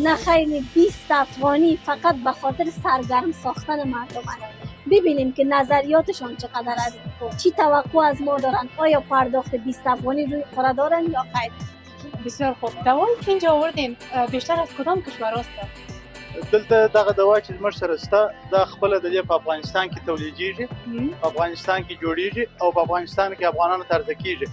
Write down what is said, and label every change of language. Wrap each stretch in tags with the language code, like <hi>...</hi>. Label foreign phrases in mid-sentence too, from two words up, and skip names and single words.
<fa>نه خیلی 20 افغانی فقط به خاطر سرگرم ساختن مردم است. ببینیم که نظریاتشان چقدر است، چی توقع از ما دارن، آیا پرداخت 20 افغانی روی قرار دارن یا خیر. بسیار خوب. دوایی که اینجا آوردین بیشتر از کدام کشور است؟</fa> <ps>دلته دغه دوا چې زموږ سره شته دا خپله د دې په افغانستان کې تولیدېږي، په افغانستان کې جوړېږي او په افغانستان کې افغانانو ته عرضه کېږي.</ps>